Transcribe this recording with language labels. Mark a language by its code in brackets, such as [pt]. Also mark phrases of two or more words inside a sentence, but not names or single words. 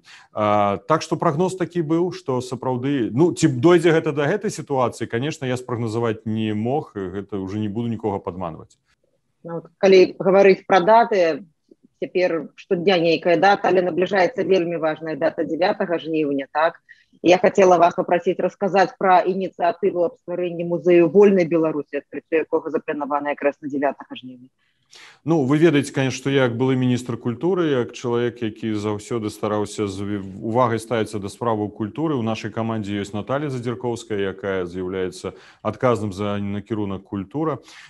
[be] Так што прагноз такі быў, што сапраўды, ну, ці дойдзе гэта да гэтай сітуацыі, конечно, я спрагназаваць не мог, гэта уже не буду нікога падманваць. Ну, калі гаварыць пра даты, цяпер штодня нейкая дата, але набліжаецца вельмі важная дата 9 жніўня, так? [ru] Я хотела вас попросить рассказать про инициативу об [be] стварэнні музею [ru] вольной Беларуси, открытие [be] якога запланавана якраз на 9 жніўня. Ну, вы ведаеце, конечно, што я як былы міністр культуры, як чалавек, які заўсёды стараўся з увагай ставіцца да справаў культуры. У нашай камандзе ёсць Наталья Задзіркоўская, якая з'яўляецца адказным за накірунак культура.